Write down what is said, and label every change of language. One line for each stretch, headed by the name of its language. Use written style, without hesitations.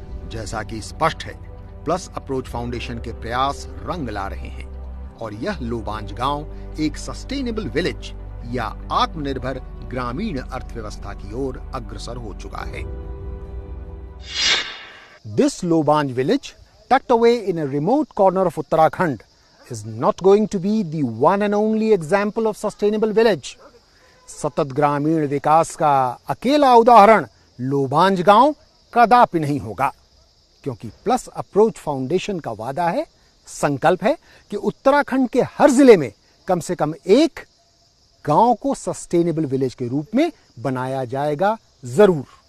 Hindi: जैसा कि स्पष्ट है, प्लस अप्रोच फाउंडेशन के प्रयास रंग ला रहे हैं और यह लोबांज गांव एक सस्टेनेबल विलेज या आत्मनिर्भर ग्रामीण अर्थव्यवस्था की ओर अग्रसर हो चुका है।
English: This Lobanj village, tucked away in a remote corner of Uttarakhand, is not going to be the one and only example of sustainable village.
Hindi: सतत ग्रामीण विकास का अकेला उदाहरण लोबांज गांव कदापि नहीं होगा, क्योंकि प्लस अप्रोच फाउंडेशन का वादा है, संकल्प है कि उत्तराखंड के हर जिले में कम से कम एक गांव को सस्टेनेबल विलेज के रूप में बनाया जाएगा जरूर।